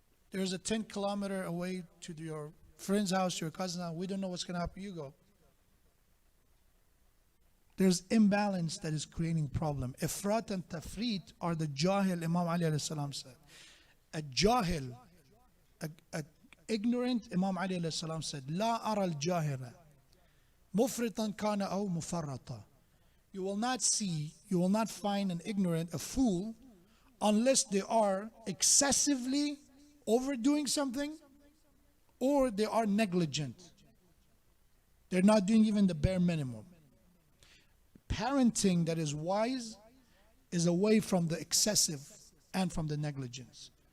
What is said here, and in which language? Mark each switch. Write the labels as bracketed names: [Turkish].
[English] There's a 10-kilometer away to your friend's house, your cousin's house. We don't know what's going to happen. You go. There's imbalance that is creating problem. Ifrat and tafrit are the jahil, Imam Ali alayhi salam said. A jahil, a ignorant, Imam Ali alayhi salam said, [Arabic] لا أرى الجاهل مفرطا كان أو مفرطا. [English] You will not see, you will not find an ignorant, a fool, unless they are excessively overdoing something or they are negligent. They're not doing even the bare minimum. Parenting that is wise is away from the excessive and from the negligence.